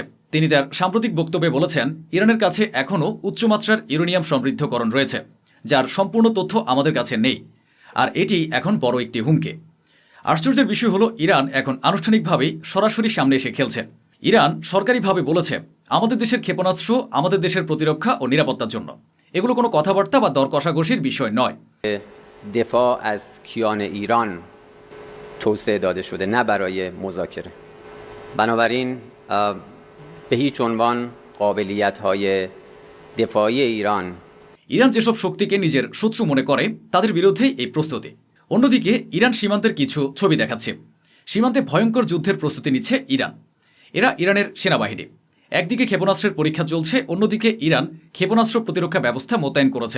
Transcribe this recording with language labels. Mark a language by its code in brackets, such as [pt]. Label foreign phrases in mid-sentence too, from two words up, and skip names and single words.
[bn] তিনি তার সাম্প্রতিক বক্তব্যে বলেছেন ইরানের কাছে এখনও উচ্চমাত্রার ইউরেনিয়াম সমৃদ্ধকরণ রয়েছে, যার সম্পূর্ণ তথ্য আমাদের কাছে নেই, আর এটি এখন বড় একটি হুমকি। আশ্চর্যের বিষয় হলো ইরান এখন আনুষ্ঠানিকভাবেই সরাসরি সামনে এসে খেলছে। ইরান সরকারিভাবে বলেছে আমাদের দেশের ক্ষেপণাস্ত্র আমাদের দেশের প্রতিরক্ষা ও নিরাপত্তার জন্য। এগুলো কোনো কথাবার্তা বা দর কষাকষির বিষয় নয়। [fa] دفاع از کیان ایران توسعه داده شده، نه برای مذاکره. بنابراین به هیچ عنوان قابلیت‌های دفاعی ایران [bn] ইরান যেসব শক্তিকে নিজের শত্রু মনে করে তাদের বিরুদ্ধেই এই প্রস্তুতি। অন্যদিকে ইরান সীমান্তের কিছু ছবি দেখাচ্ছে। সীমান্তে ভয়ঙ্কর যুদ্ধের প্রস্তুতি নিচ্ছে ইরান। এরা ইরানের সেনাবাহিনী। একদিকে ক্ষেপণাস্ত্রের পরীক্ষা চলছে, অন্যদিকে ইরান ক্ষেপণাস্ত্র প্রতিরক্ষা ব্যবস্থা মোতায়েন করেছে।